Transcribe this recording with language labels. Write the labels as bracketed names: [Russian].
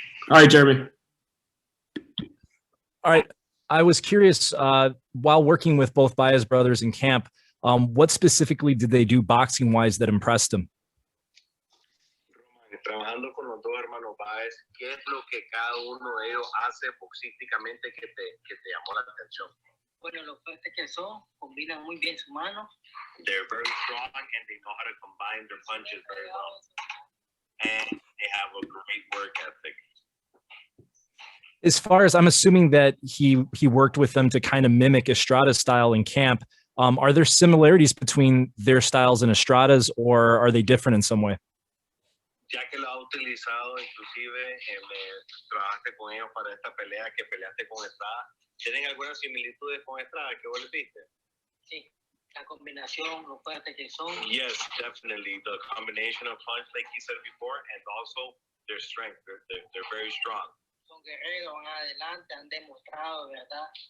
[English] All right, Jeremy. All right. I was curious, while working with both Baez brothers in camp, what specifically did they do boxing-wise that impressed them? [Spanish] Trabajando con los dos hermanos Baez, ¿qué es lo que cada uno de ellos hace boxísticamente que te llamó la atención? Bueno, lo fuerte que son, combinan muy bien su mano. [English] They're very strong and they know how to combine their punches very well. And they have a great work ethic. As far as I'm assuming that he worked with them to kind of mimic Estrada's style in camp, are there similarities between their styles and Estrada's, or are they different in some way? [Spanish] Ya que lo ha utilizado, inclusive trabajaste con ellos para esta pelea que peleaste con Estrada. ¿Tienen algunas similitudes con Estrada que vos le viste? Sí, la combinación, lo fuerte que son. [English] Yes, definitely. The combination of punch, like he said before, and also their strength. They're very strong. [Spanish] Son guerreros, van adelante, han demostrado, ¿verdad?